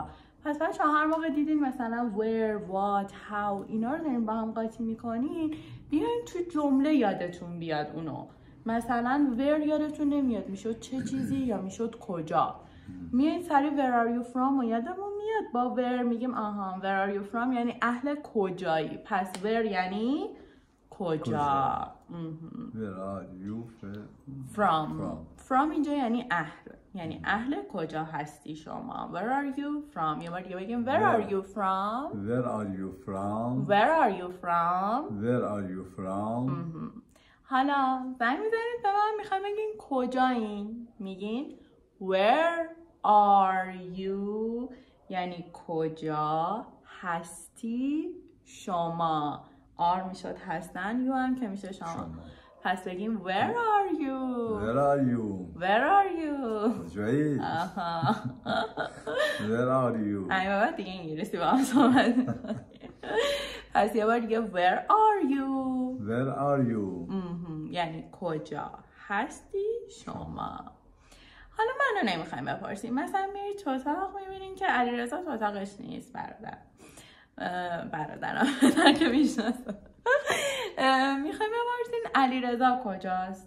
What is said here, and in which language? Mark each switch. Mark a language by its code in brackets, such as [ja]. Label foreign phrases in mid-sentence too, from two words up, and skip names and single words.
[fa] پس بچه هر موقع دیدین مثلا [en] where, what, how [fa] اینا رو دارین با هم قاطی میکنین بیاین تو جمله یادتون بیاد اونو. مثلا where یادتون نمیاد میشد چه چیزی یا میشد کجا. میایین سری [en] where are you from [fa] و یادمون میاد با where میگیم آها [en] where are you from [fa] یعنی اهل کجایی. پس where یعنی کجا. [en] Where are you [fa] from اینجا یعنی اهل. یعنی اهل کجا هستی شما. [en] Where are you from؟ [fa] یه بار دیگه بگیم [en] Where are you from؟ Where are you from? Where are you from؟ Where are you from? [fa] حالا زنگ میزنید به من میخوایم بگین کجایین. میگین [en] Where are you [fa] یعنی کجا هستی شما. آر میشد هستن یو هم که میشه شما. پس بگیم [en] Where are you؟ Where are you? Where are you؟ کجایی؟ Where are you? [fa] این بعد دیگه انگلیسی با هم صحبت. پس یه بار دیگه [en] Where are you؟ Where are you? [fa] یعنی کجا هستی شما. حالا منو نمیخوایم بپرسیم. مثلا میرید تو اتاق میبینین که علیرضا تو اتاقش نیست. برادرم که میشناسه. میخوایم بپرسین علیرضا کجاست.